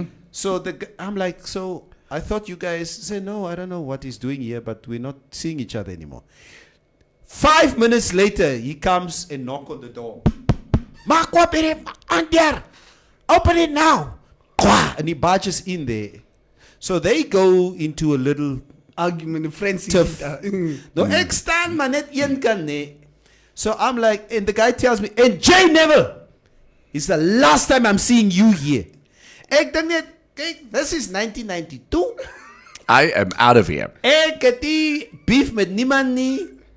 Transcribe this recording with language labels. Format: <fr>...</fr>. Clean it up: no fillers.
<en>So I'm like, so I thought you guys said, no, I don't know what he's doing here, but we're not seeing each other anymore. 5 minutes later, he comes and knock on the door.</en> <af>Maak oop hier,</af> <en>Ander. Open it now. Kwa, and he barges in there. So they go into a little Argument, a frenzy. tiff.</en> <af>No, ek staan maar net een kant, nee.</af> <en>So I'm like, and the guy tells me, and Jay Neville, it's the last time I'm seeing you here.</en> <af>Ek dink net, kyk,</af> <en>this is 1992. I am out of here.</en> <af>Ek het nie beef met niemand nie.</af>